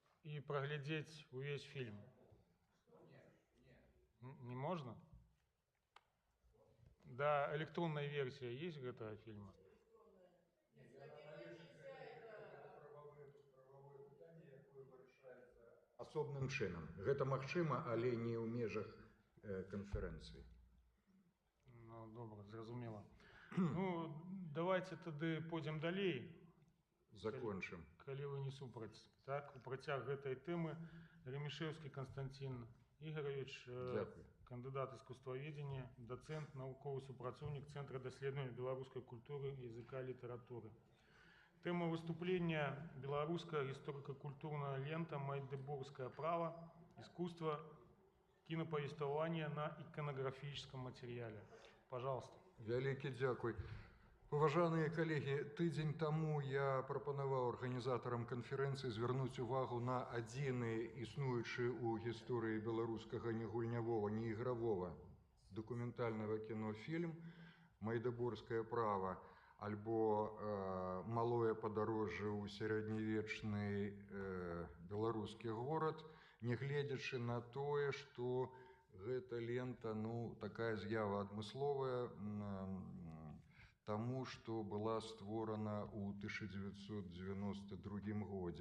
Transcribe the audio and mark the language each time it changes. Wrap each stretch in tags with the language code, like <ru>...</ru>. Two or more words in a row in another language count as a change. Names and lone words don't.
<ru>и проглядеть весь фильм? Не можно? Да, электронная версия есть этого фильма?</ru> <be>Асобным чынам. Гэта магчыма, але не ў межах канферэнцыі.</be> <uk>Ну, добре, зрозуміло. Ну, давайте тоді пойдем далей.</uk> <be>Закончым. Калі вы не супраць. Так, у працяг гэтай тэмы Ремішэўскі Константин Ігорович, кандыдат искусствоведения, доцент, навуковы супрацоўнік Центра даследавання беларускай культуры, языка, літаратуры.</be> <ru>Тема выступления – белорусская историко-культурная лента «Майдебургское право. Искусство киноповествования на иконографическом материале». Пожалуйста.</ru> <be>Вялікі дзякуй. Уважаныя калегі, тыдзень таму я прапанаваў арганізатарам канферэнцыі звярнуць увагу на адзіны існуючы ў гісторыі беларускага не гульнявога, не ігравога дакументальнага кінофільм «Майдебургское право» альбо «Малое падарожжа ў сярэднявечны беларускі горад», нягледзячы на тое, што гэта лента, ну, такая з'ява адмысловая, таму, што была створана ў 1992 годзе.</be>